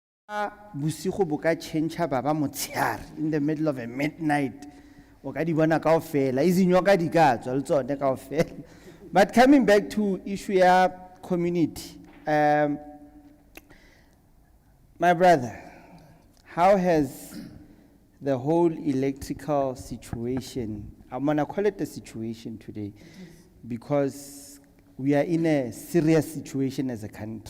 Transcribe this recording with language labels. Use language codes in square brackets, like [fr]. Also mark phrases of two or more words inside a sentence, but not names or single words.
[st] Busigo bo ka change ba ba motshehare [en] in the middle of a midnight. [st] O ka di bona kaofela, izinyoka di ka tswa le tsone kaofela. [en] But coming back to issue ya community, my brother, how has the whole electrical situation, I'm gonna call it a situation today, because we are in a serious situation as a country.